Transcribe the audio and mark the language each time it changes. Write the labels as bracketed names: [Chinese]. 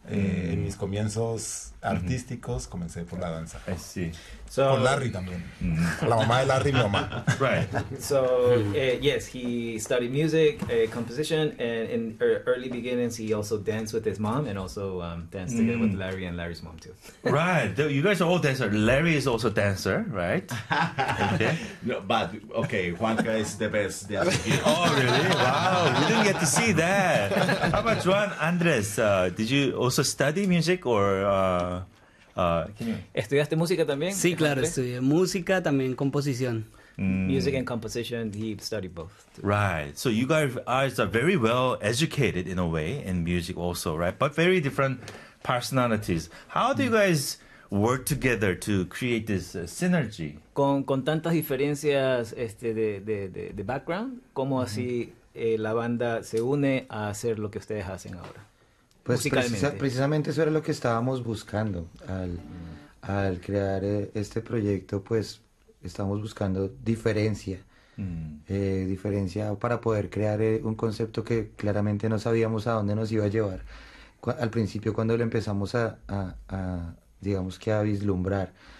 [Spanish] En mis comienzos artísticos comencé por la danza. Sí. So, por Larry también. La mamá de Larry, mi mamá. [English] Right. So, yes, he studied music, composition, and in early beginnings, he also danced with his mom and also danced together with Larry and Larry's mom, too. Right. You guys are all dancers. Larry is also a dancer, right? Okay. No, but, okay, Juanca is the best dancer. Oh, really? Wow. We didn't get to see that. How about Juan Andres? Did you also study music or... [Spanish] ¿Estudiaste música también? Sí, claro, estudié música, también composición. [English] Music and composition, he studied both. Right, so you guys are very well educated in a way in music also, right? But very different personalities. How do you guys work together to create this synergy? [Spanish] Con tantas diferencias de background, ¿cómo así la banda se une a hacer lo que ustedes hacen ahora? Pues precisamente eso era lo que estábamos buscando al crear este proyecto, pues estábamos buscando diferencia, diferencia para poder crear un concepto que claramente no sabíamos a dónde nos iba a llevar al principio cuando lo empezamos a vislumbrar.